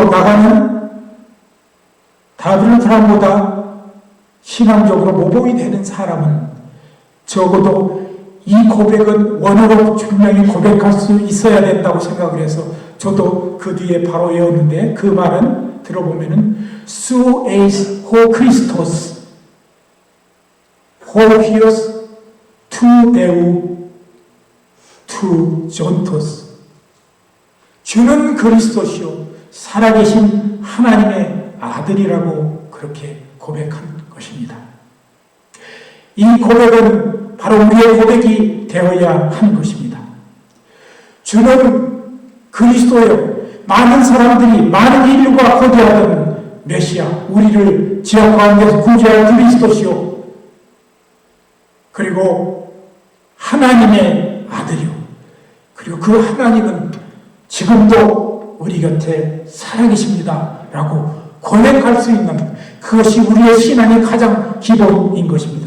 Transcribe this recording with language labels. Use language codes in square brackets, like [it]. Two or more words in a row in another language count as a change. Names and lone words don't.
[ko] 나가는 다른 사람보다 신앙적으로 모범이 되는 사람은 적어도 이 고백은 원어로 분명히 고백할 수 있어야 된다고 생각을 해서 저도 그 뒤에 바로 외웠는데 그 말은 들어보면은 [el] Σὺ εἶ ὁ Χριστὸς ὁ υἱὸς τοῦ Θεοῦ τοῦ ζῶντος. [ko] 주는 그리스도시요 살아계신 하나님의 아들이라고 그렇게 고백한 것입니다. 이 고백은 바로 우리의 고백이 되어야 하는 것입니다. 주는 그리스도요, 많은 사람들이, 많은 인류가 거대하던 메시아, 우리를 지옥 가운데서 구주할 그리스도시요, 그리고 하나님의 아들이요, 그리고 그 하나님은 지금도 우리 곁에 살아계십니다 라고 고백할 수 있는, 그것이 우리의 신앙의 가장 기본인 것입니다.